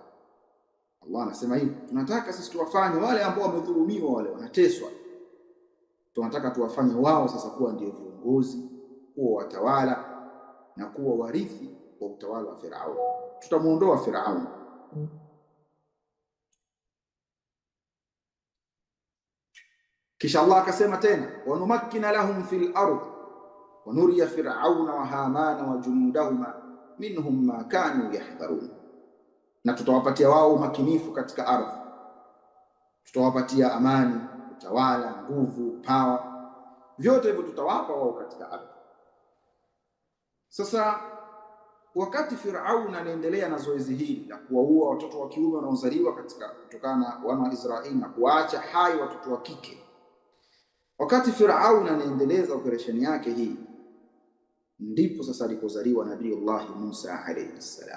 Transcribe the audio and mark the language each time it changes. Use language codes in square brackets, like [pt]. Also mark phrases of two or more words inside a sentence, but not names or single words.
[sw] Allah anasema hivi, tunataka sisi tuwafanye wale ambao wamedhulumiwa, wale wanateswa, tunataka tuwafanye wao sasa kuwa ndio viongozi, kuwa watawala na kuwa warithi wa utawala wa Firaun. Tutamuondoa Firaun. Kisha Allah akasema tena, [ar] ونمكن لهم في الأرض ونري فرعون وهامان وجنودهما منهم ما كانوا يحذرون, [sw] na tutawapatia wao umakinifu katika ardhi, tutawapatia amani, utawala, nguvu, power, vyote hivyo tutawapa wao katika ardhi. Sasa wakati Firaun anaendelea na zoezi hili la kuwaua watoto wa kiume wanaozaliwa kutokana na wana wa Israeli na kuacha hai watoto wa kike, Wakati Firaun anaendeleza operesheni yake hii, ndipo sasa alipozaliwa Nabiiullah Musa [ar] عليه السلام.